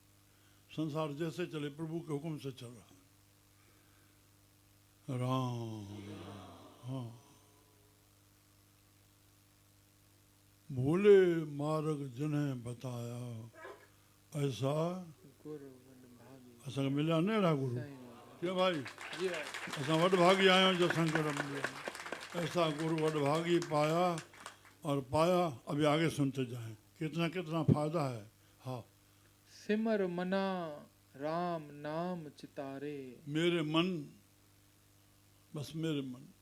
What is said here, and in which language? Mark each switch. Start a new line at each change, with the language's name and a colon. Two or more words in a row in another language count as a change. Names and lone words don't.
Hindi: संसार जैसे चले प्रभु के हुक्म से चल रहा है। राम। हाँ, भूले मार्ग जिन्हें बताया, ऐसा गुरु वडभागी।
Sindhi: असां मिलिया न अहिड़ा गुरु।
Hindi: सही बात क्या भाई, है। जी भाई।
Sindhi: असां वडभागी आहियूं जो संकर मिलिया।
Hindi: ऐसा गुरु वडभागी पाया और पाया। अभी आगे सुनते जाएं कितना कितना फायदा है। हाँ,
Punjabi: ਸਿਮਰ ਮਨਾ ਰਾਮ ਨਾਮ ਚਿਤਾਰੇ।
Hindi: मेरे मन, बस मेरे मन।